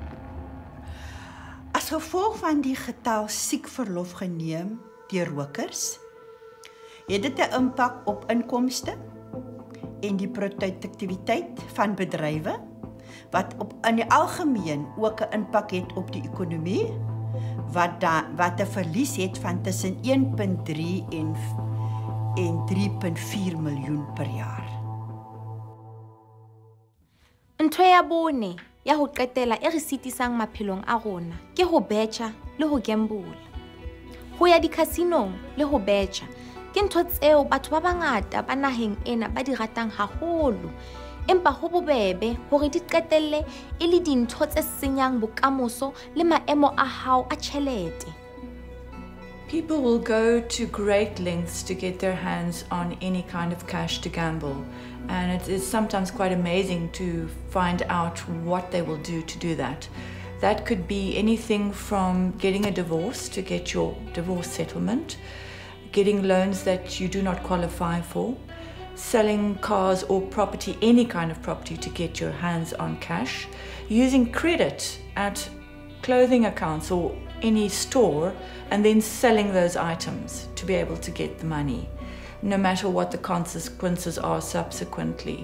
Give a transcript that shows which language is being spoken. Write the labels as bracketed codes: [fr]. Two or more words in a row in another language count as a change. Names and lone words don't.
[af] As gevolg van die getal siekverlof geneem deur rokers, het dit 'n impak op inkomste en die produktiwiteit van bedrywe, wat in die algemeen ook 'n impak het op die ekonomie, wat 'n verlies het van tussen 1.3 en 3.4 miljoen per jaar. [st] Ntho ya bone ya ho qetela e re sitisang maphelong a rona ke ho betjha le ho gamble. Ho ya di-casinong le ho betjha ke ntho tseo batho ba bangata ba naheng ena ba di ratang haholo. Empa ho bobebe hore di qetelle e le dintho tse senyang bokamoso le maemo a hao a tjhelete. [en] People will go to great lengths to get their hands on any kind of cash to gamble, and it is sometimes quite amazing to find out what they will do to do that. That could be anything from getting a divorce to get your divorce settlement, getting loans that you do not qualify for, selling cars or property, any kind of property, to get your hands on cash, using credit at clothing accounts or any store, and then selling those items to be able to get the money, no matter what the consequences are subsequently.